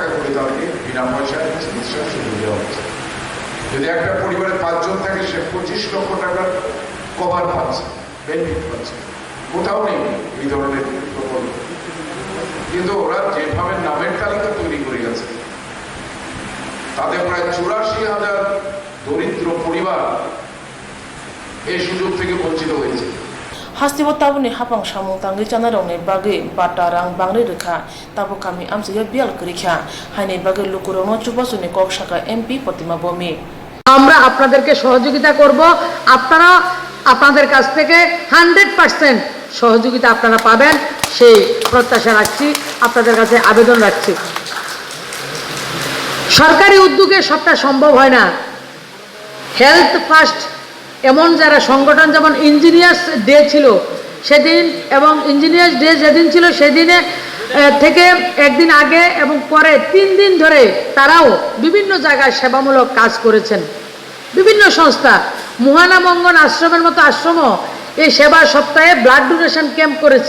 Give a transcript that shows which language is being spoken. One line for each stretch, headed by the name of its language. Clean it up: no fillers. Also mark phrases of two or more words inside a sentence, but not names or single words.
Bangla: করে তাদেরকে বিনা পয়সায় চিকিৎসা সুযোগ দেওয়া হচ্ছে যদি একটা পরিবারে 5 জন থাকে সে 25 লক্ষ টাকার কভার পাচ্ছে বেনিফিট পাচ্ছে কোথাও নেই এই ধরনের প্রকল্প কিন্তু ওরা যেভাবে নামের তালিকা তৈরি করে গেছে তাতে প্রায় 84,000 দরিদ্র পরিবার এই সুযোগ থেকে বঞ্চিত হয়েছে
Kok Borok: হাসতিব তাবনি হাপাং সামুং তাঙ্গি চানারংনি বাগে বাটারাং বাংরি রেখা তাবো কামি আমসিয়া বিয়াল করিখা হাইনি বাগে লুকুরং চুবাসুনি কক শাখা এমপি প্রতিমা ভৌমিক
Bangla: আমরা আপনাদেরকে সহযোগিতা করব আপনারা আপনাদের কাছ থেকে 100% সহযোগিতা আপনারা পাবেন সেই প্রত্যাশা রাখছি আপনাদের কাছে আবেদন রাখছি সরকারি উদ্যোগে সবটা সম্ভব হয় না হেলথ ফার্স্ট এমন যারা সংগঠন যেমন ইঞ্জিনিয়ার্স ডে ছিল সেদিন এবং ইঞ্জিনিয়ার্স ডে যেদিন ছিল সেদিনে থেকে একদিন আগে এবং পরে 3 দিন ধরে তারাও বিভিন্ন জায়গায় সেবামূলক কাজ করেছেন বিভিন্ন সংস্থা মুহানা মঙ্গন আশ্রমের মতো আশ্রমও এই সেবা সপ্তাহে
English: blood donation camp
Bangla: করেছে